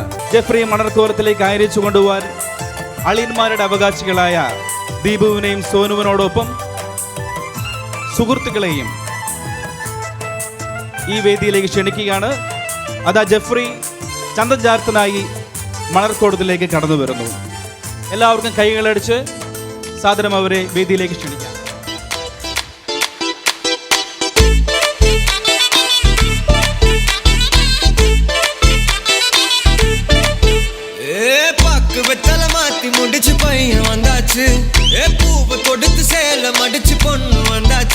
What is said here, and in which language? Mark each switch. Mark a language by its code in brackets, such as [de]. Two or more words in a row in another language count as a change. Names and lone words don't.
[ml] ജെഫ്രിയെ മണർക്കോലത്തിലേക്ക് അയച്ചു കൊണ്ടുപോകാൻ അളിയന്മാരുടെ അവകാശികളായ ദീപുവിനെയും സോനുവിനോടൊപ്പം സുഹൃത്തുക്കളെയും ഈ വേദിയിലേക്ക് ക്ഷണിക്കുകയാണ്. അതാ ജെഫ്രി ചന്തം ചാർത്തിനായി മണർക്കോലത്തിലേക്ക് കടന്നു വരുന്നു. എല്ലാവർക്കും കൈകളടിച്ച് സാദരം അവരെ വേദിയിലേക്ക് ക്ഷണിക്കാം. [ta] முடிச்சு பையன் வந்தாச்சு, பூவை கொடுத்து சேலம் அடிச்சு பொண்ணு வந்தாச்சு.